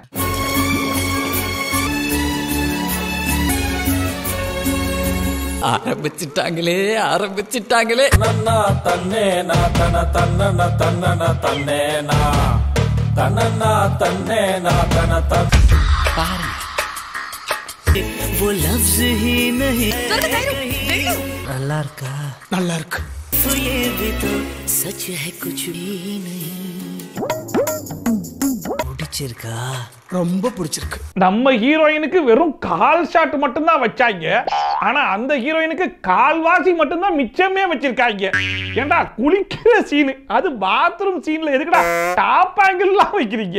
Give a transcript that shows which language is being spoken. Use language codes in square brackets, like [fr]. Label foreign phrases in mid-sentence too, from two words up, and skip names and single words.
[ta] ஆரம்பிச்சிட்டாங்களே தன்னா தன்னே நா தன தன்னன தன்னன தன்னே நா தன்னனா தன்னே நா தன தன் பாரு. [hi] वो लफ्ज ही नहीं [ta] நல்லா இருக்கா? நல்லா இருக்கு. [hi] तो ये भी तो सच है कुछ भी नहीं. [ta] பிடிச்சிருக்கா? ரொம்ப பிடிச்சிருக்கு. நம்ம ஹீரோயினுக்கு வெறும் கால் ஷாட் மட்டும் தான் வச்சாங்க. ஆனா அந்த ஹீரோயினுக்கு கால்வாசி மட்டும் தான் மிச்சமே வச்சிருக்காங்க. ஏண்டா குளிக்கிற சீன், அது [en] bathroom scene [ta] எதுக்குடா [en] top angle [ta] வைக்கிறீங்க?